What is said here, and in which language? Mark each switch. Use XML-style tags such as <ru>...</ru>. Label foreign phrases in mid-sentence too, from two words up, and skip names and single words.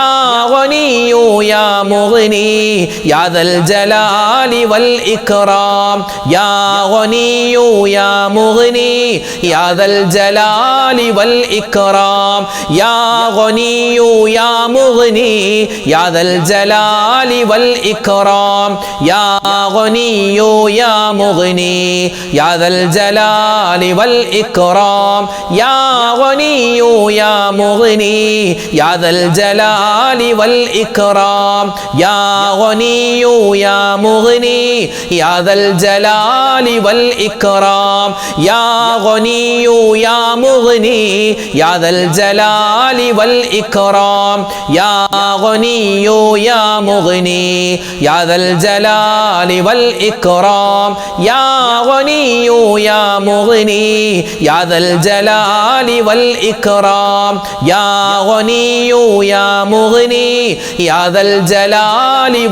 <ar>غني يا مغني يا ذا الجلال والإكرام يا غني يا مغني يا ذا الجلال والإكرام يا غني يا مغني يا ذا الجلال والإكرام يا غني يا مغني يا ذا الجلال وال إكرام يا غني يا مغني يا ذا الجلال والإكرام يا غني يا مغني يا ذا الجلال والإكرام يا غني يا مغني يا ذا الجلال والإكرام يا غني يا مغني يا ذا الجلال والإكرام يا غني يا مغني يا ذا الجلال والإكرام يا غني يا مغني يا ذا الجلال</ar>